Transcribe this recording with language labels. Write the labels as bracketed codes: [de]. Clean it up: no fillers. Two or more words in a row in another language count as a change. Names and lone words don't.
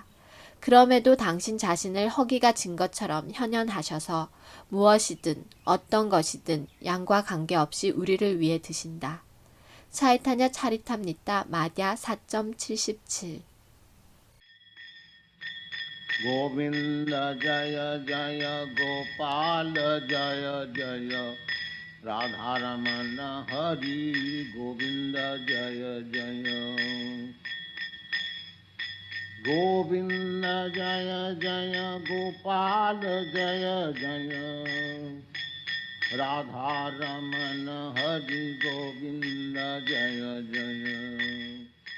[ko] 그럼에도 당신 자신을 허기가 진 것처럼 현현하셔서 무엇이든 어떤 것이든 양과 관계없이 우리를 위해 드신다. 차이타냐 차리탐니타 마디아 4.77 [sa] गोविन्द जय जय गोपाल जय जय राधारमण हरि गोविंद जय जय गोविंद जय जय गोपाल जय जय राधा रमन हरि गोविंद जय जय